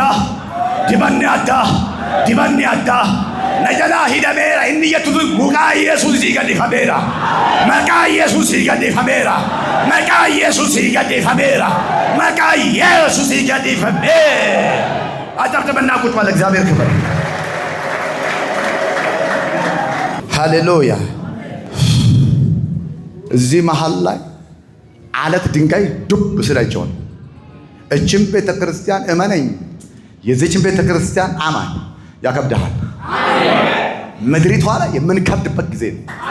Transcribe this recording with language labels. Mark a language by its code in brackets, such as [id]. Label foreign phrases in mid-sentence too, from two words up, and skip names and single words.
[om] addaa na jalaa hidhameera inni jettu maqaa Yesuusii gadhiifameera maqaa Yesuusii gadhiifameera maqaa Yesuusii gadhiifameera maqaa Yesuusii gadhiifameera [am] አጨብጭበና ቁጭ በል እግዚአብሔር ክብር ሃሌሉያ እዚህ መሃል ላይ አለት ድንጋይ ዱብ ስላቸው እቺም ቤተክርስቲያን እመነኝ የዚህችን ቤተክርስቲያን አማን ያከብዳል ምድሪቷ ላይ የምንከብድበት ጊዜ ነው